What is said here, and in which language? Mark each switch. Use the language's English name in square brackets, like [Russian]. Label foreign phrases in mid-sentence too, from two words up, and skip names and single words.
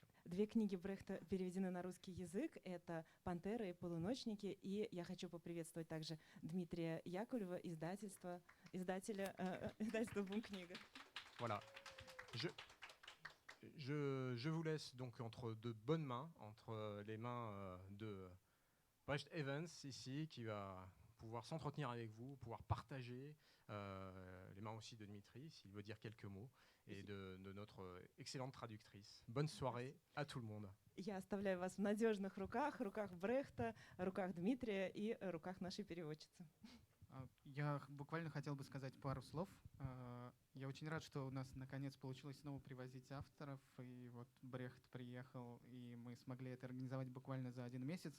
[Russian] 2 книги Брехта переведены на русский язык. Это «Пантера» и «Полуночники». И я хочу поприветствовать также Дмитрия Яковлева, издательства Boom Kniga. [French] Voilà. Je vous laisse donc entre de bonnes mains, entre les mains de Brecht Evans ici, qui va pouvoir s'entretenir avec vous, pouvoir partager, les mains aussi de Dmitri, s'il veut dire quelques mots, et de notre excellente traductrice. Bonne soirée à tout le monde. [Russian] Я оставляю вас в надежных руках Брехта, руках Дмитрия и руках нашей переводчицы. Я буквально хотел бы сказать пару слов. Я очень рад, что у нас наконец получилось снова привозить авторов, и вот Брехт приехал, и мы смогли это организовать буквально за 1 месяц.